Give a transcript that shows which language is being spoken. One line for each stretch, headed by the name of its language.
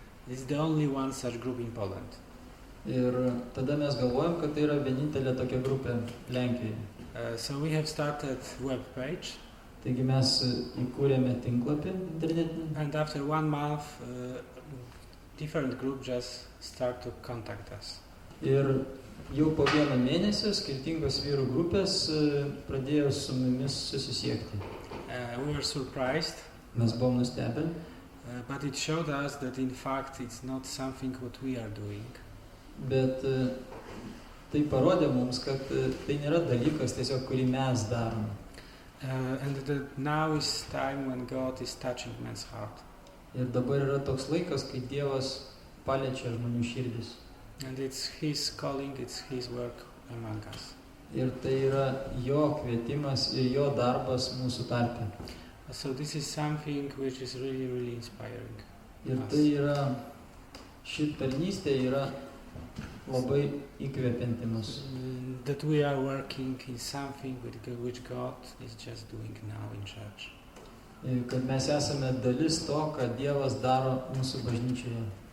English: It's the only one such group in Poland.
Lithuanian: Ir tada mes galvojam, kad tai yra vienintelė tokia grupė Lenkijoje.
English: So we have started web page.
Lithuanian: Taigi mes įkūrėme tinklapį internetinį.
English: And after 1 month, different group just start to contact us.
Lithuanian: Ir jau po 1 mėnesio skirtingos vyrų grupės pradėjo su mumis susisiekti.
English: We were surprised.
Lithuanian: Mes buvom nustebę.
English: But it showed us that in fact it's not something what we are doing.
Lithuanian: Bet tai parodė mums, kad tai nėra dalykas tiesiog, kurį mes darome.
English: And that now is time when God is touching man's heart.
Lithuanian: Ir dabar yra toks laikas, kai Dievas paliečia žmonių širdis.
English: And it's His calling, it's His work among us.
Lithuanian: Ir tai yra jo kvietimas ir jo darbas mūsų tarpe.
English: So this is something which is really, really inspiring.
Lithuanian: Ir tai yra, ši tarnystė yra labai įkvepianti mus.
English: That we are working in something which God is just doing now in church.
Lithuanian: Kad mes esame dalis to, ką Dievas daro mūsų bažnyčioje.